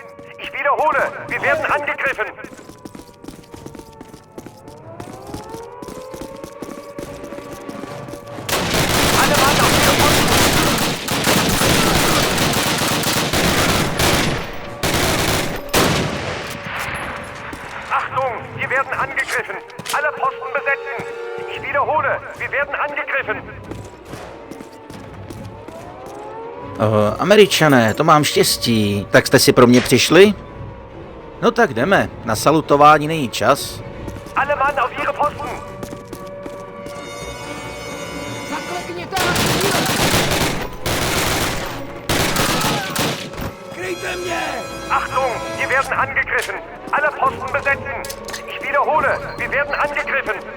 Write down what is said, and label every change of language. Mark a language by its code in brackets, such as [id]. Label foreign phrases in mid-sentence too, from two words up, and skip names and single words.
[de] Ich wiederhole, wir werden angegriffen. Alle Mann auf ihre Posten. Achtung, wir werden angegriffen. Alle Posten besetzen. Ich wiederhole, wir werden angegriffen. [cs] Američané, to mám štěstí. Tak jste si pro mě přišli? No tak jdeme. Na salutování není čas. [de] Alle Mann auf ihre Posten. [cs] Zaklekněte a střílejte! Kryjte mě! [de] Achtung, wir werden angegriffen. Alle Posten besetzen. Ich wiederhole, wir werden angegriffen.